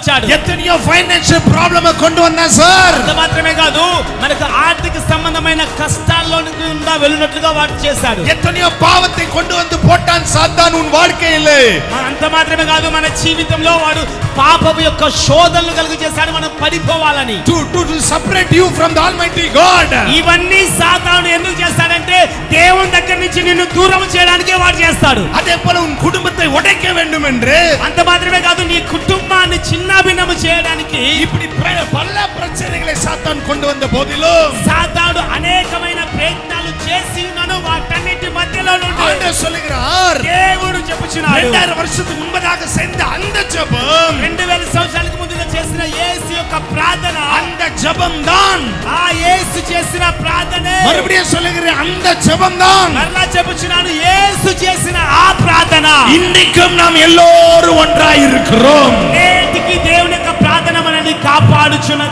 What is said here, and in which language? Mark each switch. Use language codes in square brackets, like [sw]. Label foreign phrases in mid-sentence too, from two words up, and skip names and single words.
[te] వచ్చాడు. [ta] எத்தனையோ [en] financial problem [ta] கொண்டு வந்தான் சார். [te] అంత మాత్రమే కాదు, మనకు ఆర్థిక సంబంధమైన కష్టాల్లో నుండి వెళ్ళినట్లుగా వాడు చేశాడు. [ta] எத்தனையோ பாவத்தை கொண்டு வந்து போட்டான் சாத்தான் உன் வாழ்க்கையில. [te] అంత మాత్రమే కాదు, మన జీవితంలో వాడు పాపపు యొక్క శోధనలు కలుగు చేశాడు మనం పడిపోవాలని. [en] to separate you from the almighty god. [te] ఇవన్నీ సాతాను ఎందుకు చేస్తాడంటే దేవుని దగ్గర నుంచి నిన్ను దూరం చేయడానికే వాడు చేస్తాడు. [ta] அதே போல உன் குடும்பத்தை உடைக்க வேண்டும் என்று. [te] అంత మాత్రమే కాదు, నీ కుటుంబాన్ని చిన్నాభిన్నము చేయడానికి [ta] இப்படி பல பிரச்சனைகளை சாத்தான் கொண்டு வந்த போதிலும் [te] సాతాను అనేకమైన ప్రయత్నాలు చేసి ఉన్నాను. వాటన్నిటి మధ్యలో నుండి [ta] ஆண்டவர் சொல்லுகிறார், [te] దేవుడు చెప్పుచున్నాడు, [ta] 2000 வருஷத்துக்கு முன்பதாக செய்த அந்த ஜெபம், [te] 2000 సంవత్సరాలకు ముందుగా చేసిన యేసు యొక్క ప్రార్థన, [ta] அந்த ஜெபம் தான், [te] ఆ యేసు చేసిన ప్రార్థనే. [ta] மறுபடியும் சொல்லுகிறேன், அந்த ஜெபம் தான் [te] మరలా చెప్పుచున్నాను, యేసు చేసిన ఆ ప్రార్థన. [ta] இன்னைக்கும் நாம் எல்லோரும் ஒன்றாய் இருக்கிறோம். [te] నేటికి దేవుని యొక్క ప్రార్థన మనల్ని కాపాడుచున్నది.